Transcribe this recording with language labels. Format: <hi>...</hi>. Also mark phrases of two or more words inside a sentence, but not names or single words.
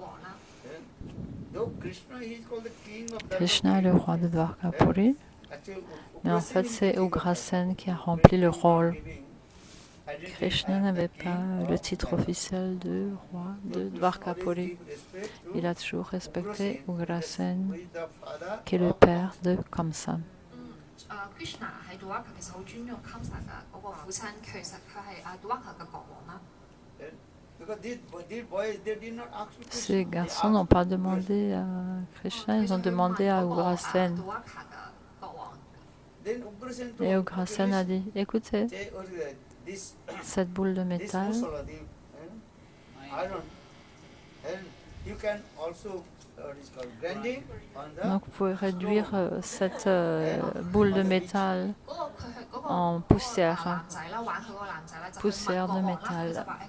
<fr>Krishna est le roi de Dwarkapuri, mais en fait c'est Ugrasen qui a rempli le rôle. Krishna n'avait pas le titre officiel de roi de Dwarkapuri. Il a toujours respecté Ugrasen, qui est le père de Kamsa.</fr> <yue>Krishna 喺 Dwarka 其實好尊重 Kamsa 嘅嗰個父親，其實佢係Dwarka 嘅國王啦。</yue> <fr>Ces garçons n'ont pas demandé à Krishna, ils ont demandé à Ugrasen. Et Ugrasen a dit, écoutez, cette boule de métal, donc vous pouvez réduire cette boule de métal en poussière de métal.</fr>